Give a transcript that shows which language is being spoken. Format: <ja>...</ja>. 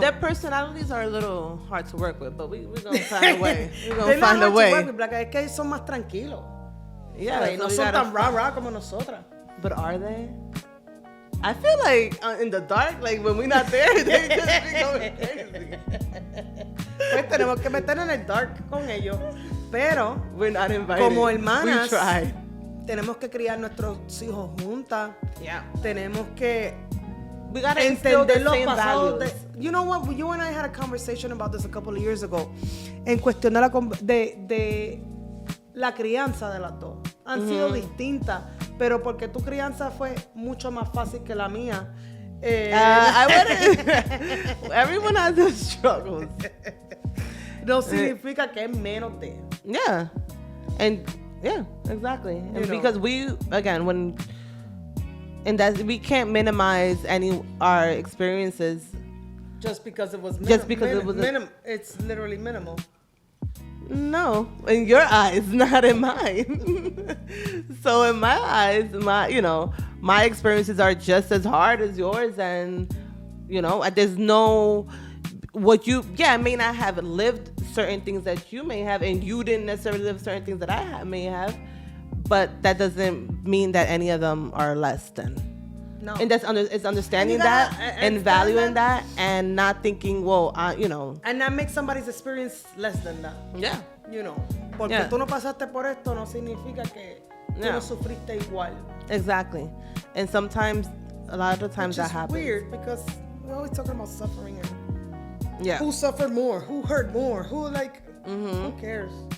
<en>Their personalities are a little hard to work with, but we're going to find a way. We're going to find a way. To work with, like,</en> <es>es que son más tranquilos.</es> <en>Yeah,</en> <es>no son tan rah-rah como nosotras.</es> <en>But are they? I feel like in the dark, like when we're not there, they just be going crazy.</en> <es>Pues tenemos que meter en el dark con ellos. Pero,</es> <en>we're not invited.</en> <es>Como hermanas,</es> <en>we try.</en> <es>Tenemos que criar nuestros hijos juntas.</es> <en>Yeah.</en> <es>Tenemos que</es> <en>we gotta</en> <es>entender los pasados.</es> <en>You know what? You and I had a conversation about this a couple of years ago.</en> <es>En cuestión de la crianza de las dos. Han sido distintas, pero porque tu crianza fue mucho más fácil que la mía.</es> <en>I wouldn't. Everyone has their struggles.</en> <es>No significa que es menos de.</es> <en>Yeah. And yeah, exactly. And because we, again, we can't minimize our experiences just because it was it's literally minimal. No, in your eyes, not in mine. So in my eyes, my experiences are just as hard as yours, and there's no I may not have lived certain things that you may have, and you didn't necessarily live certain things that I may have, but that doesn't mean that any of them are less than. No. And it's understanding that and valuing that and not thinking, and not make somebody's experience less than that. Yeah. you know,</en> <es>porque tú no pasaste por esto no significa que tú no sufriste igual.</es> <en>Exactly. And sometimes, a lot of the times that happens. Which is weird because we're always talking about suffering and who suffered more, who hurt more, who who cares?</en>